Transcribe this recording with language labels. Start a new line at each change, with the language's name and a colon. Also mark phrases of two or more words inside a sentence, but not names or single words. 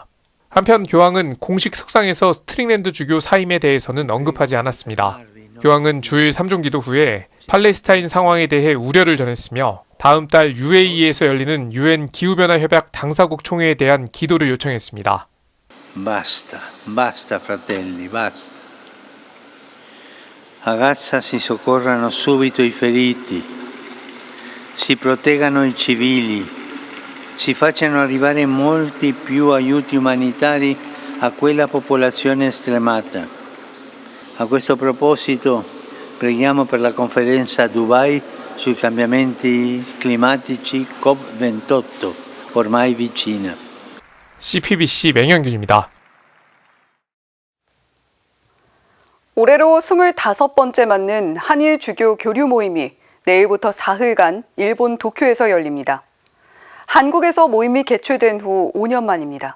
Korean: 한편 교황은 공식 석상에서 스트릭랜드 주교 사임에 대해서는 언급하지 않았습니다. 교황은 주일 3종 기도 후에 팔레스타인 상황에 대해 우려를 전했으며 다음 달 UAE에서 열리는 UN 기후변화 협약 당사국 총회에 대한 기도를 요청했습니다.
Italian: Basta, basta fratelli, basta. A Gaza si soccorrano subito i feriti, si proteggano i civili, si facciano arrivare molti più aiuti umanitari a quella popolazione stremata. A questo proposito preghiamo per la conferenza a Dubai sui cambiamenti climatici COP28, ormai vicina.
Korean: CPBC 맹현균입니다. 올해로 25번째 맞는 한일 주교 교류 모임이 내일부터 사흘간 일본 도쿄에서 열립니다. 한국에서 모임이 개최된 후 5년 만입니다.